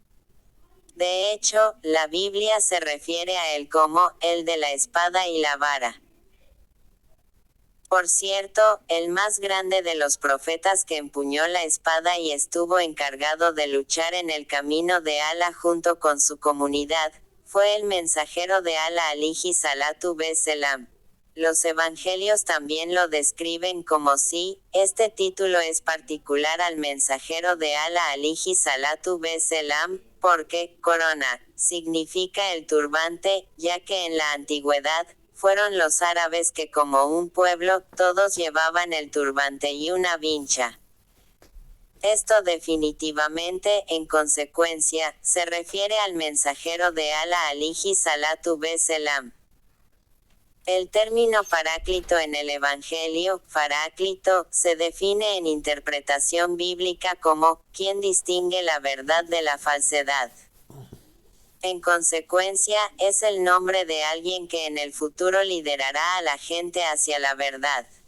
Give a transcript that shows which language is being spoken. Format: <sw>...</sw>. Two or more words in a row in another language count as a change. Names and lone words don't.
<es>De hecho, la Biblia se refiere a él como, el de la espada y la vara. Por cierto, el más grande de los profetas que empuñó la espada y estuvo encargado de luchar en el camino de Allah junto con su comunidad, fue el mensajero de Allah</es> <ar>عليه الصلاة والسلام.</ar> <es>Los evangelios también lo describen como si, este título es particular al mensajero de Allah</es> <ar>عليه الصلاة والسلام,</ar> <es>porque, corona, significa el turbante, ya que en la antigüedad, fueron los árabes que como un pueblo, todos llevaban el turbante y una vincha. Esto definitivamente, en consecuencia, se refiere al mensajero de Allah</es> <ar>عليه الصلاة والسلام.</ar> <es>El término paráclito en el Evangelio, paráclito, se define en interpretación bíblica como, quien distingue la verdad de la falsedad. En consecuencia, es el nombre de alguien que en el futuro liderará a la gente hacia la verdad.</es>